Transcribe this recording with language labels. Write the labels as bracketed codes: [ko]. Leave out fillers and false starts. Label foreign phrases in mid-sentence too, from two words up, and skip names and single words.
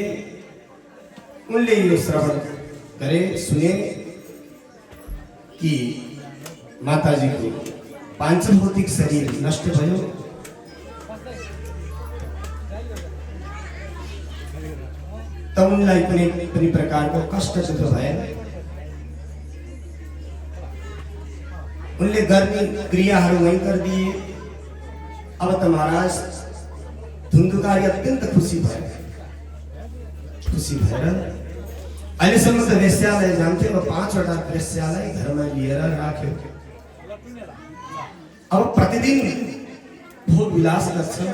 [ne] उनले यो श्रवण गरे, सुने कि माताजीको पाञ्चभौतिक शरीर नष्ट भयो। त उनलाई कुनै पनि प्रकारको कष्ट दुःख भएन। उनले गर्ने क्रियाहरू [hi] वहीं कर दिए। [ne] अब त महाराज धुन्धुकारी अत्यन्त खुसी भएर अहिलेसम्म त वेश्यालय जान्थ्यो, अब 5वटा वेश्यालय घरमा लिएर राख्यो। अब प्रतिदिन भोग विलास गर्छ।